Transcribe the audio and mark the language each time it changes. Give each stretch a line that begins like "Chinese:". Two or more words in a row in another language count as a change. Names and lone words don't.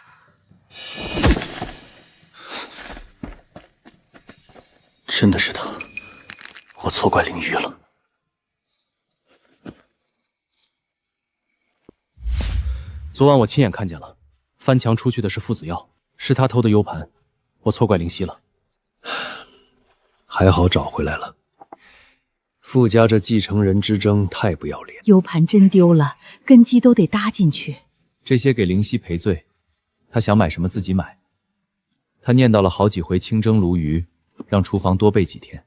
Chinese: 真的是他，我錯怪凌玉了。昨晚我親眼看見了。翻牆出去的是傅子耀，是他偷的 U 盤，我錯怪靈犀了。還好找回來了。傅家這繼承人之爭太不要臉。 U 盤真丟了，根基都得搭進去。這些給靈犀賠罪，他想買什麼自己買。他念叨了好幾回清蒸鱸魚，讓廚房多備幾天。